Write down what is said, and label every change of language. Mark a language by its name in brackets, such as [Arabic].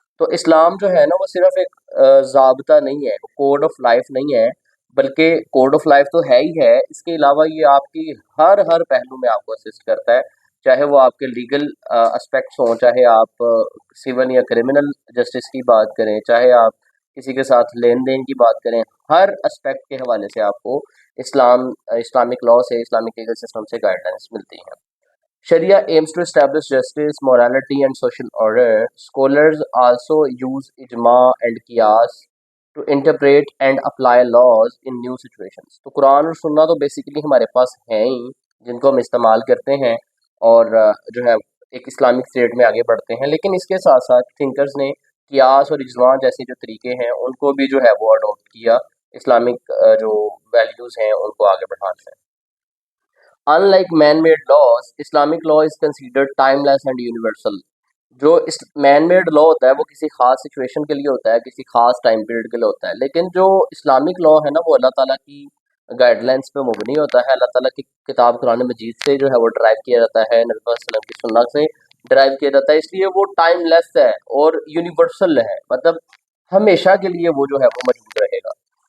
[Hindi] तो इस्लाम जो है ना वो सिर्फ एक ज़ाब्ता नहीं है, कोड ऑफ लाइफ नहीं है, बल्कि कोड ऑफ लाइफ तो है ही है, इसके अलावा ये आपकी हर हर पहलू में आपको असिस्ट करता है। चाहे वो आपके लीगल एस्पेक्ट्स हों, चाहे आप सिविल या क्रिमिनल जस्टिस की बात करें, चाहे आप किसी के साथ लेन देन की बात करें, हर एस्पेक्ट के हवाले से आपको इस्लामिक लॉ से, इस्लामिक लीगल सिस्टम से गाइडलाइंस मिलती हैं। [English] Sharia aims to establish justice, morality, and social order. Scholars also use ijma and qiyas to interpret and apply laws in new situations. [Hindi] तो कुरान और सुन्ना तो बेसिकली हमारे पास हैं ही, जिनको हम इस्तेमाल करते हैं और जो है एक इस्लामिक स्टेट में आगे बढ़ते हैं। लेकिन इसके साथ साथ थिंकर्स ने कियास और इजमा जैसे जो तरीके हैं उनको भी जो है वो अडोप्ट किया, इस्लामिक जो वैल्यूज़ हैं उनको आगे बढ़ाने में। [English] Unlike man-made laws, Islamic law is considered timeless and universal. [Hindi] जो इस मैन मेड लॉ होता है वो किसी खास सिचुएशन के लिए होता है, किसी खास टाइम पीरियड के लिए होता है, लेकिन जो इस्लामिक लॉ है ना वो अल्लाह ताला की गाइडलाइंस पे मुबनी होता है, अल्लाह ताला की किताब कुरान मजीद से जो है वो ड्राइव किया जाता है, नबी पाक सल्लल्लाहु अलैहि वसल्लम की सुन्नत से ड्राइव किया जाता है, इसलिए वो टाइमलेस है और यूनिवर्सल है, मतलब हमेशा के लिए वो जो है वो मौजूद रहेगा।